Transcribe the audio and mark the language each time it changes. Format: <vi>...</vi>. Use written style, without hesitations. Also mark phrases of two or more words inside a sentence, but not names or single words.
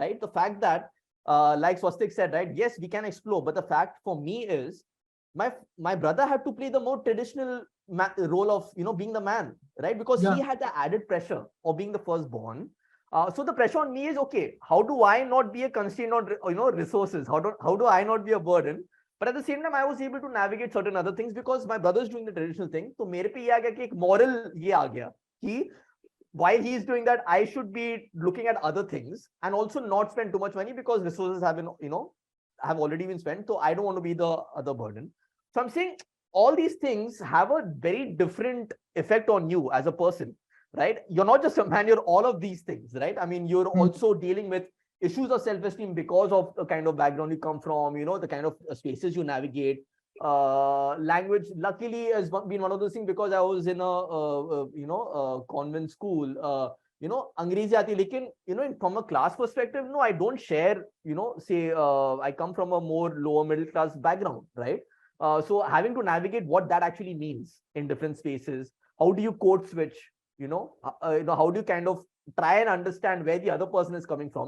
<en>The fact that, like Swastik said, right? Yes, we can explore, but the fact for me is, my brother had to play the more traditional role of being the man, right? Because he had the added pressure of being the firstborn. So the pressure on me is, okay, how do I not be a constraint on resources? How do I not be a burden? But at the same time, I was able to navigate certain other things because my brother is doing the traditional thing. So</en> <hi>मेरे पे ये आ गया कि एक</hi> <en>moral</en> <hi>ये आ गया कि</hi> <en>while he's doing that, I should be looking at other things and also not spend too much money because resources have been have already been spent. So I don't want to be the other burden. So I'm saying all these things have a very different effect on you as a person, right? You're not just a man, you're all of these things, right? I mean, you're also dealing with issues of self-esteem because of the kind of background you come from, the kind of spaces you navigate. Language, luckily, has been one of those things because I was in a convent school.</en> <hi>अंग्रेज़ी आती, लेकिन,</hi> <en>from a class perspective, no, I don't share, say, I come from a more lower middle class background, right? So having to navigate what that actually means in different spaces. How do you code switch? How do you kind of try and understand where the other person is coming from?</en>